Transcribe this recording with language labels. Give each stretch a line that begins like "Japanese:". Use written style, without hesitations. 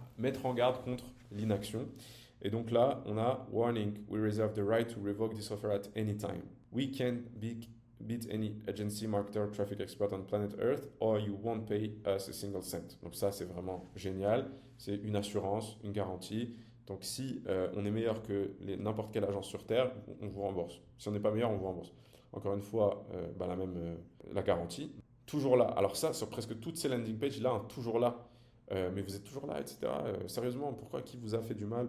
French: Mettre en garde contre l'inaction. Et donc là on a
English: warning, we reserve the right to revoke this offer at any time. We can beat any agency, marketer, traffic expert on planet Earth or you won't pay us a single cent.
French: Donc ça c'est vraiment génial, c'est une assurance, une garantie. Donc si on est meilleur que n'importe quelle agence sur Terre, on vous rembourse. Si on n'est pas meilleur, on vous rembourse. Encore une fois, la garantie. Toujours là. Alors ça, sur presque toutes ces landing pages, là, toujours là. Mais vous êtes toujours là, etc. Sérieusement, pourquoi? Qui vous a fait du mal?